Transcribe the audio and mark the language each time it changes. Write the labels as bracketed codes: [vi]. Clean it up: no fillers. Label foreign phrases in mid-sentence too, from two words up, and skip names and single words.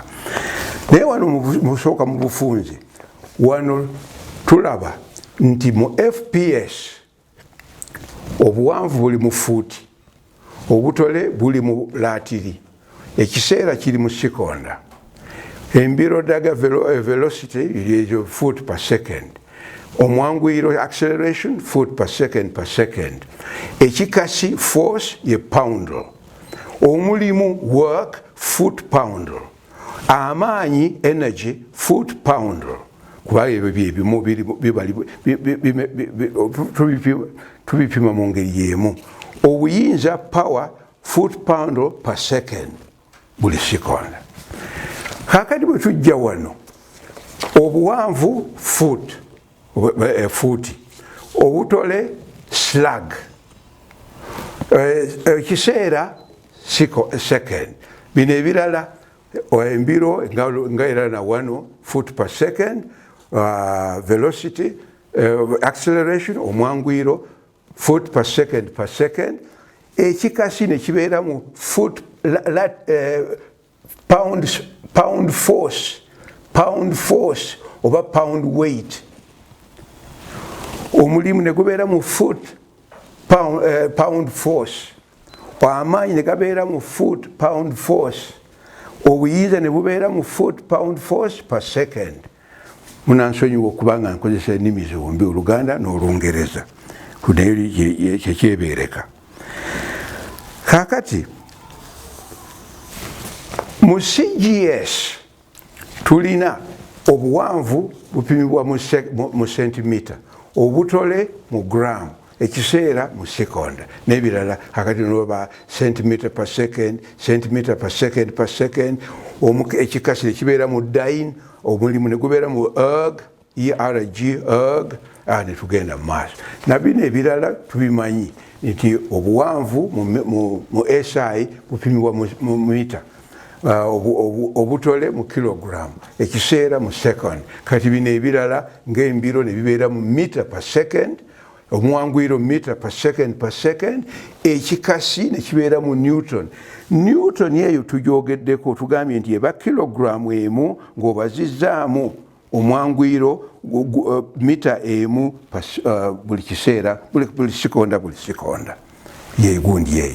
[lg] Naye wano musooka mu bufunze wano tulaba nti mu FPS obuwanvu buli mu fuuti, obutole buli mu laatiri, ekiseera kiri mu sekonda, embiro daga [en] velocity foot per second, [lg] omwanguyiro [en] acceleration foot per second, [lg] ekikasi force ye poundal, omulimu [en] work foot poundal, [lg] amaanyi [en] energy foot poundal. [lg] Kuba ebyo byebimu tubipima mu ngeri y'emu. Obuyinza [en] power foot poundal per second [lg] buli sekonda. Kakati bwe tujja wano obuwanvu fuuti, obutole slug, ekiseera second, bino ebirala embiro nga era na wano [en] foot per second, velocity, acceleration, [lg] omwanguyiro [en] foot per second, [lg] ekikasi ne kibeera mu foot [en] pound force [lg] oba [en] pound weight, [lg] omulimu ne gubeera mu [en] foot pound force, [lg] amaanyi ne gabeera mu [en] foot pound force, [lg] obuyinza ne bubeera mu [en] foot pound force per second. [lg] Munansonyiwa okubanga nkozesa ennimi zombi, Oluganda n'Olungereza, naye kyekyebeereka. Kakati mu CGS tulina obuwanvu bupimibwa mu centimeter, obutole mu gram, ekiseera mu sekonda, n'ebirala kakati noba [en] centimeter per second, [lg] ekikasi ne kibeera mu dyne, omulimu ne gubeera mu erg, ne tugenda mu maaso. Nabino ebirala tubimanyi nti obuwanvu mu SI bupimibwa mu mita, obutole mu kilogram, ekiseera mu second. Kati bino ebirala ng'embiro ne bibeera mu [en] meter per second, [lg] omwanguyiro [en] meter per second, [lg] ekikasi ne kibeera mu Newton. Newton eyo tugyogeddeko, tugambye nti eba kilogram emu ng'obazizzaamu omwanguyiro mita emu buli kiseera, buli sekonda, yegundi eyo.